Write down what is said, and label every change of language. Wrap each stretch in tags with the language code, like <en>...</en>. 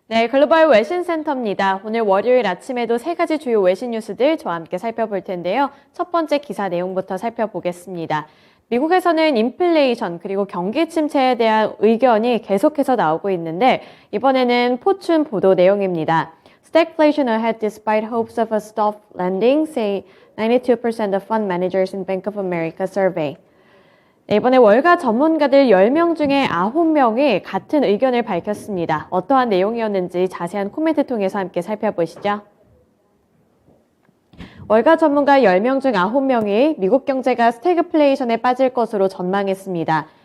<ko>네, 글로벌 외신센터입니다. 오늘 월요일 아침에도 세 가지 주요 외신 뉴스들 저와 함께 살펴볼 텐데요. 첫 번째 기사 내용부터 살펴보겠습니다. 미국에서는 인플레이션 그리고 경기 침체에 대한 의견이 계속해서 나오고 있는데 이번에는 포춘 보도 내용입니다.</ko> <en>Stagflation ahead despite hopes of a soft landing, say 92% of fund managers in Bank of America survey.</en> <ko>네, 이번에 월가 전문가들 10명 중에 9명이 같은 의견을 밝혔습니다. 어떠한 내용이었는지 자세한 코멘트 통해서 함께 살펴보시죠. 월가 전문가 10명 중 9명이 미국 경제가 스태그플레이션에 빠질 것으로 전망했습니다.</ko>